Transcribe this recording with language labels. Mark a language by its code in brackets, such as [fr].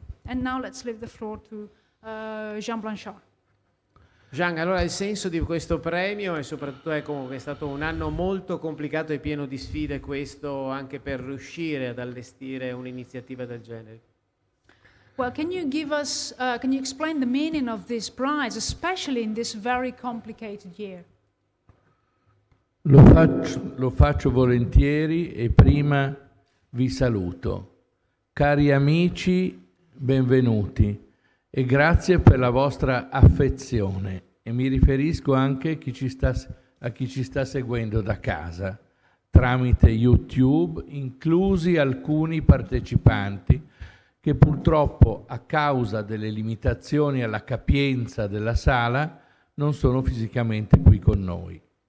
[en] And now let's leave the floor to Jean Blanchard. [it] Jean, allora il senso di questo premio e soprattutto che è stato un anno molto complicato e pieno di sfide, questo anche per riuscire ad allestire un'iniziativa del genere. [en] Well, can you explain the meaning of this prize, especially in this very complicated year? [it] Lo faccio volentieri e prima vi saluto. Cari amici, benvenuti e grazie per la vostra affezione. e mi riferisco anche a chi ci sta seguendo da casa tramite YouTube, inclusi alcuni partecipanti che purtroppo a causa delle limitazioni alla capienza della sala non sono fisicamente qui con noi.